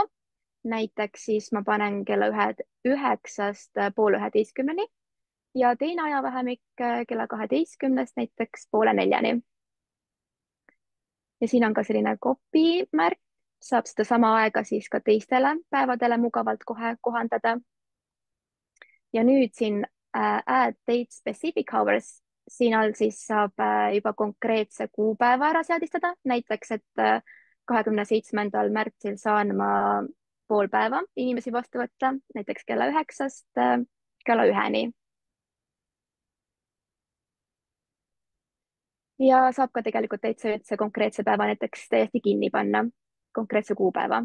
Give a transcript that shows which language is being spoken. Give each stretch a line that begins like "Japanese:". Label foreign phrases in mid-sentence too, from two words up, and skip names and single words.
Estonian: Näiteks siis ma panen kella 9-st poole 11-ni ja teine ajavahemik kella 12-st näiteks poole 4-ni. Ja siin on ka selline copy märk, saab sedasama aega siis ka teistele päevadele mugavalt kohe kohandada. Ja nüüd siin
English: add date specific hours,
Estonian: siin all siis saab juba konkreetse kuupäeva ära seadistada, näiteks et 27. märtsil saan ma pool päeva inimesi vastu võtta, näiteks kella 9-st kella 1-ni. Ja saab ka tegelikult täitsa üldse konkreetse päeva näiteks täiesti kinni panna, konkreetse kuupäeva.